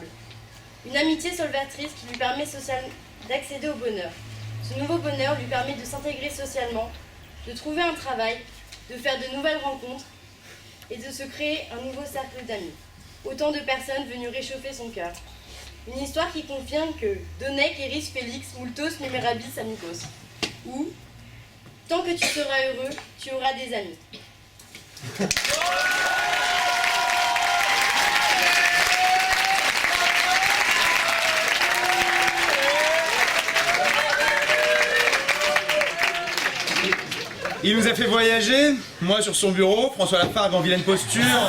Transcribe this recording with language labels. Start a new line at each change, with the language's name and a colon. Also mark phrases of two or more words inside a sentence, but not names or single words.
French: Une amitié salvatrice qui lui permet d'accéder au bonheur. Ce nouveau bonheur lui permet de s'intégrer socialement, de trouver un travail, de faire de nouvelles rencontres et de se créer un nouveau cercle d'amis. Autant de personnes venues réchauffer son cœur. Une histoire qui confirme que
Latin: Donec eris Félix multos numerabis amicos.
French: Ou tant que tu seras heureux, tu auras des amis. Il nous a fait voyager, moi sur son bureau, François Lafargue en vilaine posture,